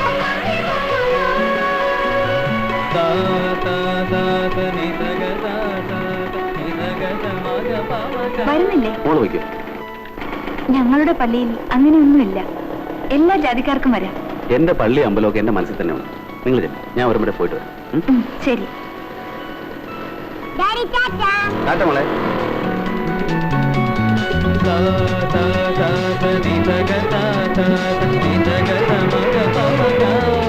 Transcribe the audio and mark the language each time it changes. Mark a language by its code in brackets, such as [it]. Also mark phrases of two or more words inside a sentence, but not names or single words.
[ml] വരുന്നില്ലേ? മോള് വയ്ക്കും. ഞങ്ങളുടെ പള്ളിയിൽ അങ്ങനെയൊന്നുമില്ല. എല്ലാ ജാതിക്കാർക്കും വരാം. എന്റെ പള്ളി അമ്പലമൊക്കെ എന്റെ മനസ്സിൽ തന്നെ ഉണ്ട്. നിങ്ങൾ ചെല്ലും, ഞാൻ ഒരു മുறை പോയിട്ട് വരാം. ശരി. ഡാഡി ടാറ്റാ. ടാറ്റ മോളെ. ta ta ta ta ni ta ga ta ta ni ta ga ta ma ga pa ma ga